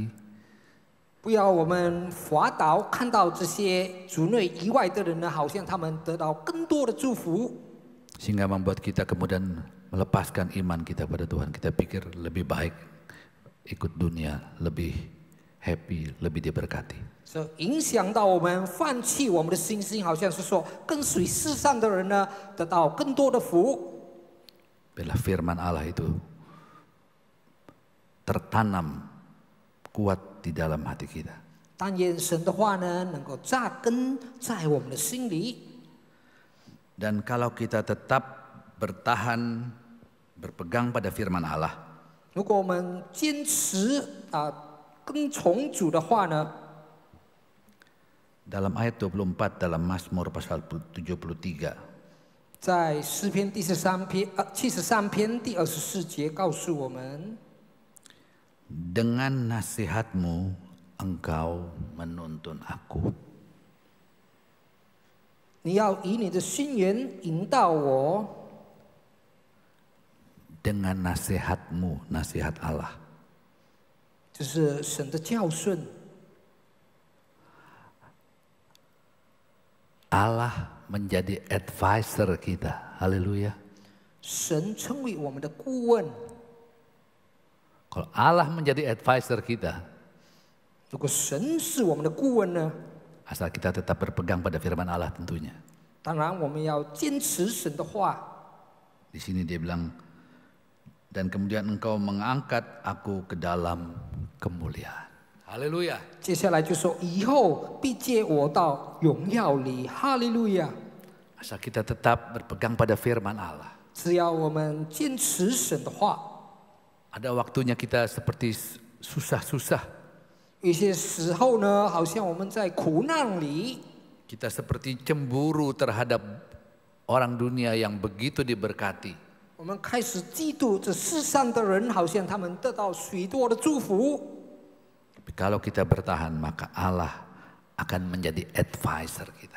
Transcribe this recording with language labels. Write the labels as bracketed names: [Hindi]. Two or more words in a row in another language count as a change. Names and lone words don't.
[Chinese] 不要我们滑倒，看到这些族内以外的人呢，好像他们得到更多的祝福， [Indonesian] Sehingga membuat kita kemudian melepaskan iman kita pada Tuhan. Kita pikir lebih baik ikut dunia, lebih happy, lebih diberkati. [Chinese] 所以影响到我们放弃我们的信心，好像是说跟随世上的人呢，得到更多的福。 [Indonesian] Bila firman Allah itu tertanam kuat di dalam hati kita. [Chinese] 但愿神的话呢，能够扎根在我们的心里。 [Indonesian] Dan kalau kita tetap bertahan, berpegang pada firman Allah, [Chinese] 如果我们坚持跟从主的话呢， [Indonesian] dalam ayat 24 dalam Mazmur pasal 73, [Chinese] 在诗篇第73篇第24节告诉我们， [Indonesian] dengan nasihatmu engkau menuntun aku. [Chinese] 你要以你的心源引导我， [Indonesian] Dengan nasihatmu, nasihat Allah. [Chinese] 这是神的教训。 [Indonesian] Allah menjadi advisor kita. Haleluya. [Chinese] 神成为我们的顾问。 [Indonesian] Kalau Allah menjadi advisor kita, [Chinese] 如果神是我们的顾问呢， [Indonesian] asal kita tetap berpegang pada firman Allah tentunya. [Chinese] 当然我们要坚持神的话。 [Indonesian] Di sini dia bilang, dan kemudian engkau mengangkat aku ke dalam kemuliaan. Haleluya. [Chinese] 接下来就说以后必接我到荣耀里，哈利路亚！ [Indonesian] Asal kita tetap berpegang pada firman Allah. [Chinese] 只要我们坚持神的话， [Indonesian] Ada waktunya kita seperti susah-susah. [Chinese] 有些时候呢，好像我们在苦难里， [Indonesian] Kita seperti cemburu terhadap orang dunia yang begitu diberkati. [Chinese] 我们开始嫉妒这世上的人，好像他们得到许多的祝福。 [Indonesian] Tapi kalau kita bertahan, maka Allah akan menjadi advisor kita.